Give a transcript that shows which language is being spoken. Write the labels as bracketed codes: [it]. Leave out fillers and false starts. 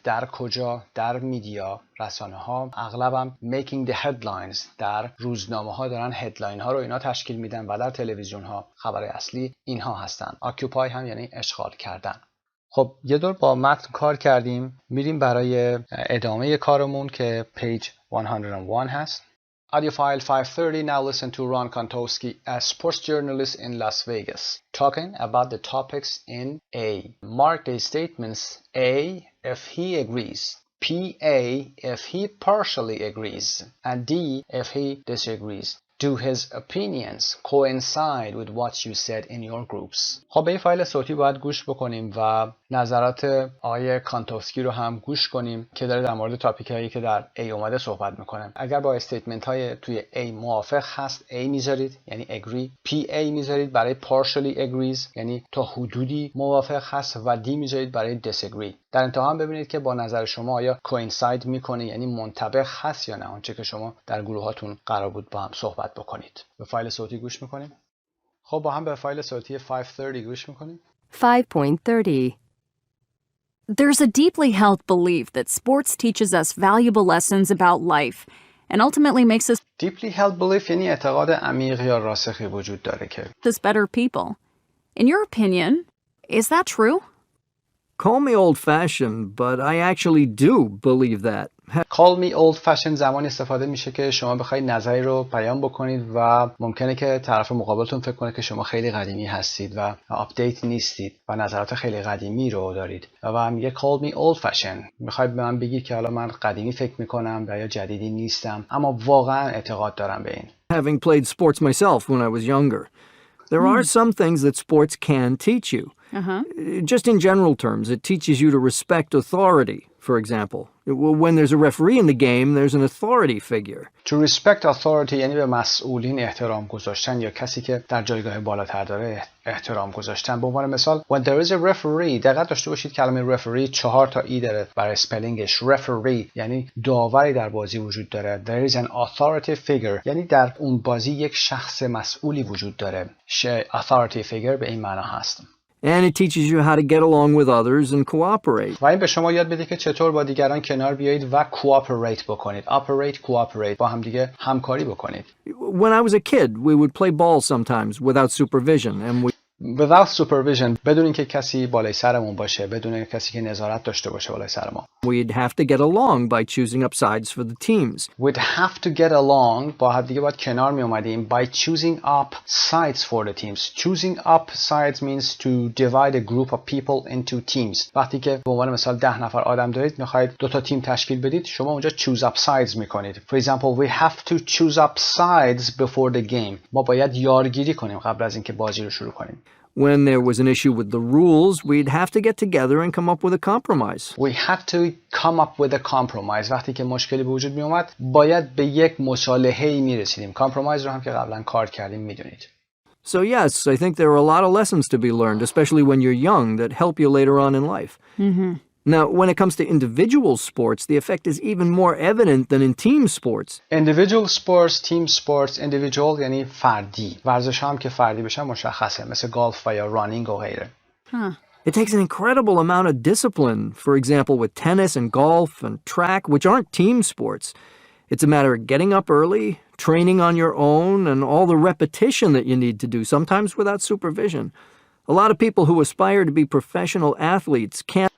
[fa] در کجا؟ در میدیا، رسانه ها. اغلبم [en] making the headlines [fa] در روزنامه ها دارن هدلاین ها رو اینا تشکیل میدن و در تلویزیون ها خبر اصلی اینها هستن. occupy هم یعنی اشغال کردن. خب یه دور با متن کار کردیم. میریم برای ادامه کارمون که پیج 101 هست. [en] Audio file 530. Now listen to Ron Kontowski, a sports journalist in Las Vegas, talking about the topics in A. Mark the statements A if he agrees, PA if he partially agrees, and D if he disagrees. Do his opinions coincide with what you said in your groups? [fa] خب به این فایل صوتی باید گوش بکنیم و نظرات آقای کانتوفسکی رو هم گوش کنیم که داره در مورد تاپیک هایی که در A اومده صحبت میکنه. اگر با استیتمنت های توی A موافق هست A میذارید یعنی agree، PA میذارید برای [en] partially agrees [fa] یعنی تا حدودی موافق هست و D میذارید برای disagree. در انتها هم ببینید که با نظر شما آیا coincide میکنه یعنی منطبق هست یا نه آنچه که شما در گروهاتون قرار بود با هم صحبت بکنید. به فایل صوتی گوش میکنیم. خب با هم به فایل صوتی 530 گوش میکنیم. [en] 5.30 There's a deeply held belief that sports teaches us valuable lessons about life and ultimately makes us [fa] Deeply held belief یعنی اعتقاد عمیق یا راسخی وجود داره که [en] better people. In your opinion, is that true? Call me old-fashioned, but I actually do believe that. Call me old-fashioned [fa] زمانی استفاده میشه که شما بخواید نظری رو بیان بکنید و ممکنه که طرف مقابلتون فکر کنه که شما خیلی قدیمی هستید و آپدیت نیستید و نظرات خیلی قدیمی رو دارید و میگه [en] call me old-fashioned. [fa] میخواید به من بگید که حالا من قدیمی فکر میکنم و یا جدیدی نیستم اما واقعا اعتقاد دارم به این. [en] Having played sports myself when I was younger, there are some things that sports can teach you. Just in general terms, it teaches you to respect authority, for example. When there's a referee in the game, there's an authority figure. [fa] To respect authority یعنی به مسئولین احترام گذاشتن یا کسی که در جایگاه بالاتر داره احترام گذاشتن. به عنوان مثال [en] when there is a referee [fa] دقت داشته باشید کلمه referee 4 تا ای داره برای اسپلینگش. referee یعنی داوری در بازی وجود داره. [en] there is an authority figure [fa] یعنی در اون بازی یک شخص مسئولی وجود داره. authority figure به این معنا هست. [en] And it teaches you how to get along with others and cooperate. [fa] و این به شما یاد بده که چطور با دیگران کنار بیایید و cooperate بکنید. cooperate با هم دیگه همکاری بکنید. [en] When I was a kid, we would play ball sometimes without supervision and we without supervision [fa] بدون اینکه کسی بالای سرمون باشه، بدون کسی که نظارت داشته باشه بالای سر ما. [en] We'd have to get along by choosing up sides for the teams. We'd have to get along [fa] با هم دیگه باید کنار می اومدیم [en] by choosing up sides for the teams. Choosing up sides means to divide a group of people into teams. [fa] وقتی که به عنوان مثال 10 نفر آدم دارید میخواید 2 تا تیم تشکیل بدید شما اونجا [en] choose up sides [fa] میکنید. [en] For example, we have to choose up sides before the game. [fa] ما باید یارگیری کنیم قبل از اینکه بازی رو شروع کنیم. [en] When there was an issue with the rules, we'd have to get together and come up with a compromise. We had to come up with a compromise. [fa] وقتی که مشکلی به وجود می اومد باید به یک مصالحه‌ای می رسیدیم. compromise رو هم که قبلا کار کردیم میدونید. [en] So yes, I think there are a lot of lessons to be learned, especially when you're young, that help you later on in life. Now, when it comes to individual sports, the effect is even more evident than in team sports. Individual sports, team sports, individual [fa] یعنی فردی. ورزش هم که فردی بشن مشخصه مثل گالف و یا رانینگ و غیره. [en] It takes an incredible amount of discipline, for example, with tennis and golf and track, which aren't team sports. It's a matter of getting up early, training on your own, and all the repetition that you need to do, sometimes without supervision. A lot of people who aspire to be professional athletes can't.